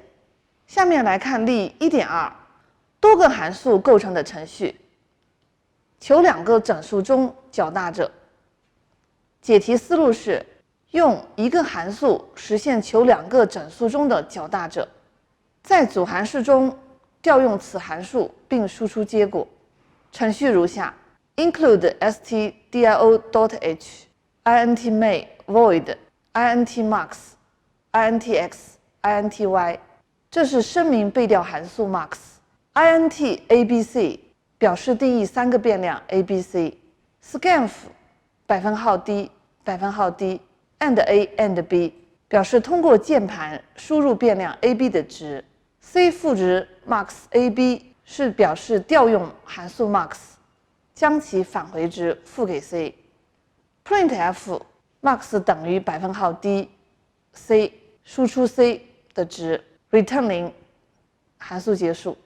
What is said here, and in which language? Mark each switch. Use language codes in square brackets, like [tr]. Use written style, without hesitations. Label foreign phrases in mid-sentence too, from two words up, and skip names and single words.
[zh] 下面来看例 1.2， 多个函数构成的程序，求2个整数中较大者。解题思路是用一个函数实现求2个整数中的较大者，在主函数中调用此函数并输出结果。程序如下 ： [en] include stdio.h int main void int max int x int y， [zh] 这是声明被调函数 max。 [en] int abc [zh] 表示定义3个变量 abc。 [en] scanf %d %d and a and b [zh] 表示通过键盘输入变量 ab 的值。c 赋值 [en] max ab [zh] 是表示调用函数 max， 将其返回值付给 c。 [en] printf max [zh] 等于%d c 输出 c 的值 [en] return 0， [zh] 函数结束。